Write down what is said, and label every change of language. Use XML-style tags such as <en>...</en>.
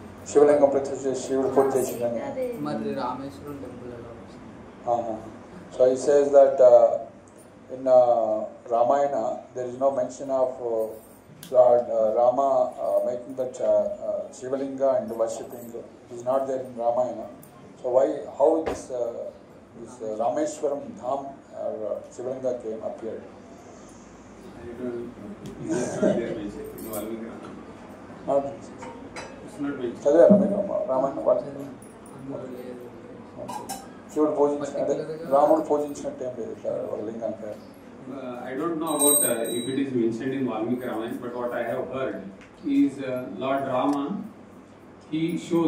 <te>శివలింగం ప్రతిష్ఠ చేసి శివుడు పూజ చేసిందని. మరి రామేశ్వరం టెంపుల్ ఎలా వస్తుంది?</te> <en>So he says that in Ramayana there is no mention of Lord Rama making that Shivalinga and worshipping. It is not there in Ramayana. So how this Rameshwaram Dham or Shivalinga came appeared? I don't know. It's not there mentioned in Valmiki Ramayana. It's not mentioned.</en> <te>చదివారా మీరు రామాయణ? అందులో లేదు. శివుడు పూజించిన అదే రాముడు పూజించినట్టు ఏం లేదు ఇట్లా ఒక లింగం పేరు.</te> <en>I don't know about if it is mentioned in Valmiki Ramayana, but what I have heard is Lord Rama, he shows</en>